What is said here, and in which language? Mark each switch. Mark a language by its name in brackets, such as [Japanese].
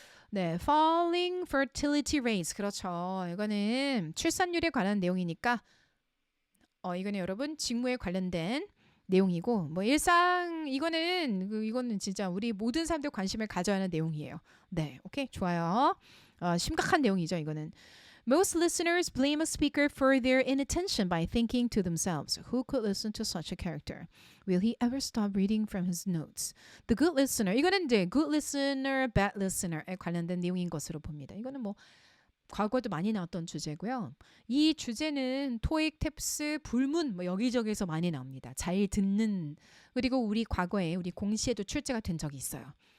[English] 네, falling fertility rates. [Korean] 그렇죠. 이거는 출산율에 관한 내용이니까 이거는 여러분 직무에 관련된 내용이고 뭐 이거는 진짜 우리 모든 사람들 관심을 가져야 하는 내용이에요. 네, 오케이, 좋아요. 심각한 내용이죠, 이거는. [English] Most listeners blame a speaker for their inattention by thinking to themselves, who could listen to such a character? Will he ever stop reading from his notes? The good listener. [Korean] 이거는 이제 [English] good listener, bad listener [Korean] 에 관련된 내용인 것으로 봅니다. 이거는 뭐 과거에도 많이 나왔던 주제고요. 이 주제는 토익, 탭스, 불문 뭐 여기저기에서 많이 나옵니다. 잘 듣는 그리고 우리 과거에 우리 공시에도 출제가 된 적이 있어요.